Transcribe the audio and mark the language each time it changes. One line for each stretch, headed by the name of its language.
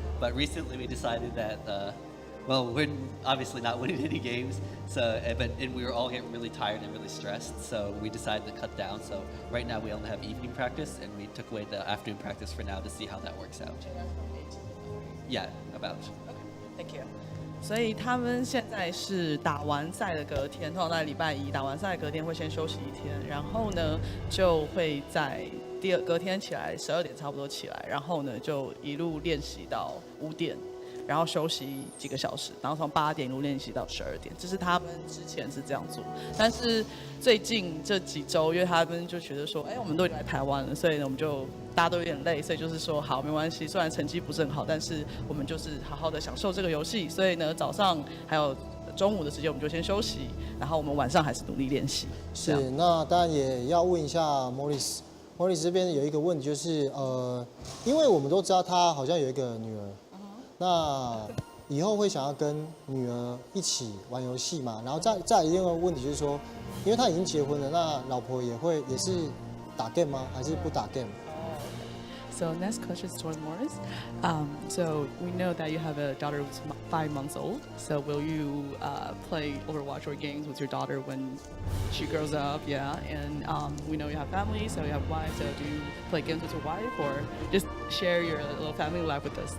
English: But recently we decided that, well, we're obviously not winning any games, so and we were all getting really tired and really stressed, so we decided to cut down. So right now we only have evening practice, and we took away the afternoon practice for now to see how that works out. Yeah, about. Okay, thank you.
Chinese: 所以他们现在是打完赛的隔天，通常在礼拜一打完赛的隔天会先休息1天，然后呢就会在隔天起来12点差不多起来，然后呢就一路练习到5点。然后休息几个小时，然后从8点一路练习到12点，这是他们之前是这样做。但是最近这几周，因为他们就觉得说，我们都已经来台湾了，所以呢，我们就大家都有点累，所以就是说，好，没关系，虽然成绩不是很好，但是我们就是好好的享受这个游戏。所以呢，早上还有中午的时间，我们就先休息，然后我们晚上还是努力练习。是，那当然也要问一下 Morris 这边有一个问题，就是因为我们都知道他好像有一个女儿。那以后会想要跟女儿一起玩游戏嘛？然后再一个问题就是说，因为他已经结婚了，那老婆也是打 game 吗？还是不打 game？
English: So next question is towards Morris. So we know that you have a daughter who's 5 months old. So will you play Overwatch or games with your daughter when she grows up? Yeah, and we know you have family, so you have wife. So do you play games with your wife, or just share your little family life with us?